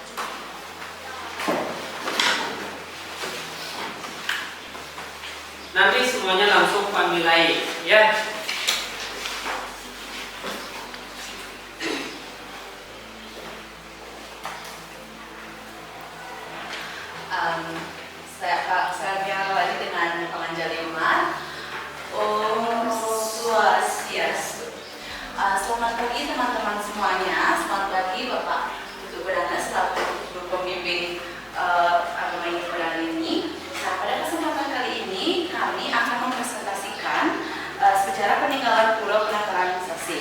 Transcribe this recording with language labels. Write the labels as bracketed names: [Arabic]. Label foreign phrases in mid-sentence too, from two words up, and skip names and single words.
[Indonesian] Nanti semuanya langsung Pak nilai, ya. Saya lagi dengan penganjaliman. Om Swastiastu. Selamat pagi teman-teman semuanya. Selamat pagi Bapak Putu Bedana selaku guru pembimbing agama Hindu Perdana ini. Nah, pada kesempatan kali ini kami akan mempresentasikan sejarah peninggalan Pura Penataran Sasi.